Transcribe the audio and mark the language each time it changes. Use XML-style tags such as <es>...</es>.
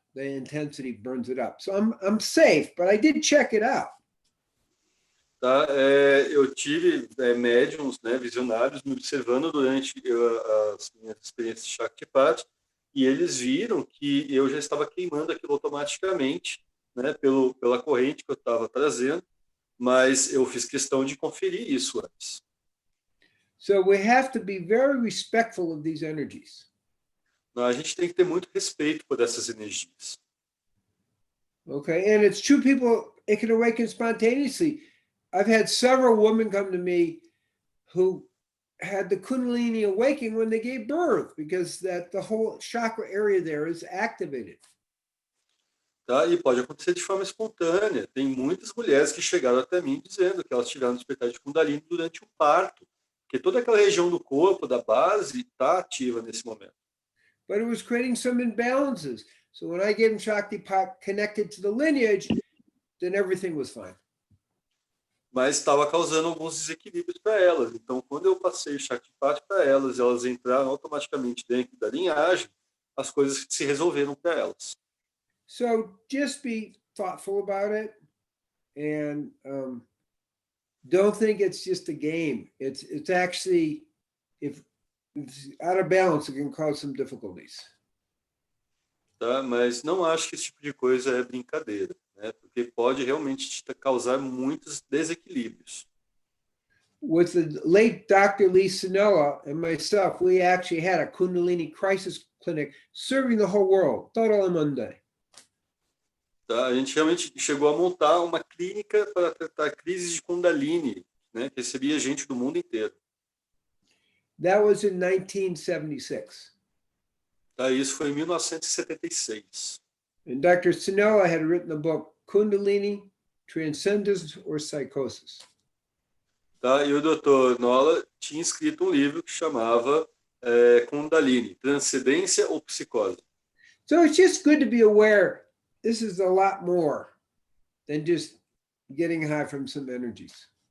<en>The intensity burns it up. So I'm safe, but I did check it out.</en> <pt>Tá, eu tive médiums, né, visionários me observando durante as minhas experiências de Shaktipat, e eles viram que eu já estava queimando aquilo automaticamente, né, pela corrente que eu estava trazendo, mas eu fiz questão de conferir isso antes.</pt> <en>So we have to be very respectful of these energies.</en> <pt>A gente tem que ter muito respeito por essas energias.</pt> <en>Okay, and it's true, people, it can awaken spontaneously. I've had several women come to me who had the Kundalini awakening when they gave birth, because the whole chakra area there is activated.</en> <pt>Tá? E pode acontecer de forma espontânea. Tem muitas mulheres que chegaram até mim dizendo que elas tiveram despertar de Kundalini durante o parto, porque toda aquela região do corpo, da base, está ativa nesse momento.</pt> <en>But it was creating some imbalances. So when I gave them Shaktipat connected to the lineage, then everything was fine.</en> <pt>Mas estava causando alguns desequilíbrios para elas. Então, quando eu passei o Shaktipat para elas, elas entraram automaticamente dentro da linhagem, as coisas se resolveram para elas.</pt> <en>So just be thoughtful about it, and don't think it's just a game. It's actually, if it's out of balance, it can cause some difficulties.</en> <pt>Tá? Mas não acho que esse tipo de coisa é brincadeira, né? Porque pode realmente te causar muitos desequilíbrios.</pt> <en>with the late Dr. Lee Sinella and myself, we actually had a Kundalini crisis clinic serving the whole world,</en> <es>todo el mundo.</es> <pt>Tá? A gente realmente chegou a montar uma clínica para tratar crises de Kundalini, né? Que recebia gente do mundo inteiro.</pt> <en>That was in 1976.</en> <pt>Tá? Isso foi em 1976.</pt> <en>And Dr. Sinella had written the book Kundalini, Transcendence or Psychosis.</en> <pt>Tá? E o Dr. Nola tinha escrito um livro que chamava Kundalini, Transcendência ou Psicose.</pt> <en>So it's just good to be aware this is a lot more than just getting high from some energies.</en>